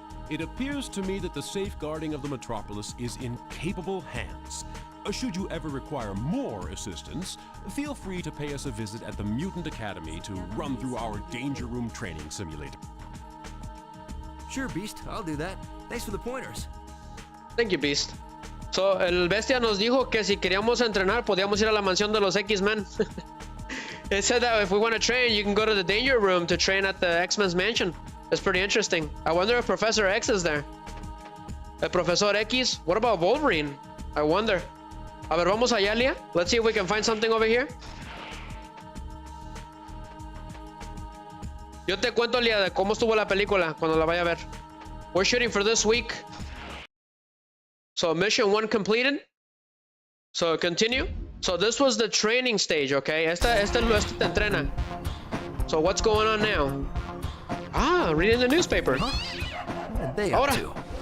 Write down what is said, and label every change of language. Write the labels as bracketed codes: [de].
[en] It appears to me that the safeguarding of the metropolis is in capable hands. Should you ever require more assistance, feel free to pay us a visit at the Mutant Academy to run through our Danger Room training simulator. Sure, Beast, I'll do that. Thanks for the pointers. Thank you, Beast. [es] So, el bestia nos dijo que si queríamos entrenar, podíamos ir a la mansión de los X-Men. [en] It said that if we want to train, you can go to the Danger Room to train at the X-Men's mansion. It's pretty interesting. I wonder if Professor X is there. El Profesor X? What about Wolverine? I wonder. [es] A ver, vamos allá, Lia. [en] Let's see if we can find something over here. [es] Yo te cuento, Lia, de cómo estuvo la película cuando la vaya a ver. [en] We're shooting for this week. So mission 1 completed. So continue. So this was the training stage, okay? [es] Este te entrena. [en] So what's going on now? Ah, reading the newspaper. What are they up to?